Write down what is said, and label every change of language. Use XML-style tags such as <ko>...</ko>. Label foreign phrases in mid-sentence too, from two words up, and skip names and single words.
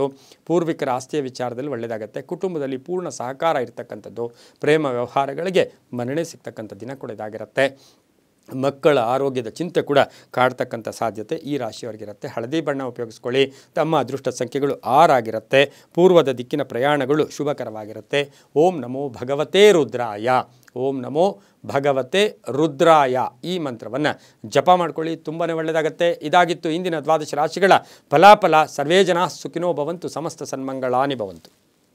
<kn>ಪೂರ್ವಿಕರ ಆಸ್ತಿಯ ವಿಚಾರದಲ್ಲಿ ಒಳ್ಳೆಯದಾಗುತ್ತೆ. ಕುಟುಂಬದಲ್ಲಿ ಪೂರ್ಣ ಸಹಕಾರ ಇರ್ತಕ್ಕಂಥದ್ದು. ಪ್ರೇಮ ವ್ಯವಹಾರಗಳಿಗೆ ಮನ್ನಣೆ ಸಿಗ್ತಕ್ಕಂಥ ದಿನ ಕೂಡ ಇದಾಗಿರುತ್ತೆ. ಮಕ್ಕಳ ಆರೋಗ್ಯದ ಚಿಂತೆ ಕೂಡ ಕಾಡ್ತಕ್ಕಂಥ ಸಾಧ್ಯತೆ ಈ ರಾಶಿಯವರಿಗಿರುತ್ತೆ. ಹಳದಿ ಬಣ್ಣ ಉಪಯೋಗಿಸ್ಕೊಳ್ಳಿ. ತಮ್ಮ ಅದೃಷ್ಟ ಸಂಖ್ಯೆಗಳು 6 ಆಗಿರುತ್ತೆ. ಪೂರ್ವದ ದಿಕ್ಕಿನ ಪ್ರಯಾಣಗಳು ಶುಭಕರವಾಗಿರುತ್ತೆ.</kn> <sa>ಓಂ ನಮೋ ಭಗವತೆ ರುದ್ರಾಯ. ಓಂ ನಮೋ ಭಗವತೆ ರುದ್ರಾಯ</sa> <kn>ಈ ಮಂತ್ರವನ್ನು ಜಪ ಮಾಡ್ಕೊಳ್ಳಿ, ತುಂಬಾ ಒಳ್ಳೆಯದಾಗುತ್ತೆ. ಇದಾಗಿತ್ತು ಇಂದಿನ 12 ರಾಶಿಗಳ ಫಲಾಫಲ.</kn> <sa>ಸರ್ವೇ ಜನಾಃ ಸುಖಿನೋ ಭವಂತು, ಸಮಸ್ತ ಸನ್ಮಂಗಳಾನಿ ಭವಂತು.</sa>